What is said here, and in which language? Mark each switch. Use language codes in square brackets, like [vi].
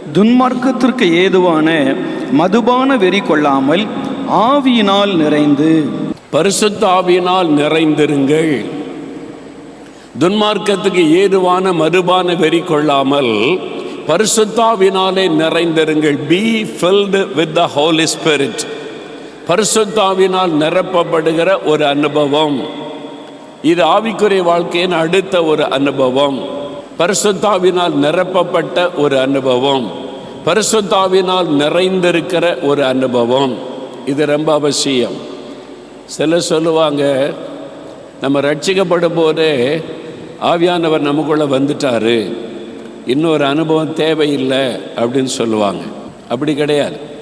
[ta] துன்மார்க்கத்திற்கு ஏதுவான மதுபான வெறி கொள்ளாமல் ஆவியினால் நிறைந்து. பரிசுத்த ஆவியினால் நிறைந்திருங்கள். துன்மார்க்கத்துக்கு ஏதுவான மதுபான வெறி கொள்ளாமல் பரிசுத்த ஆவியினாலே நிறைந்திருங்கள். [en] Be filled with the Holy Spirit. [ta] பரிசுத்த ஆவியினால் நிரப்பப்படுகிற ஒரு அனுபவம். இது ஆவிக்குரிய வாழ்க்கையின் அடுத்த ஒரு அனுபவம். பரிசுத்தாவினால் நிரப்பப்பட்ட ஒரு அனுபவம், பரிசுத்தாவினால் நிறைந்திருக்கிற ஒரு அனுபவம். இது ரொம்ப அவசியம். சிலர் சொல்லுவாங்க, நம்ம ரட்சிக்கப்படும் போதே ஆவியானவர் நமக்குள்ளே வந்துட்டாரு, இன்னொரு அனுபவம் தேவையில்லை அப்படின்னு சொல்லுவாங்க. அப்படி கிடையாது.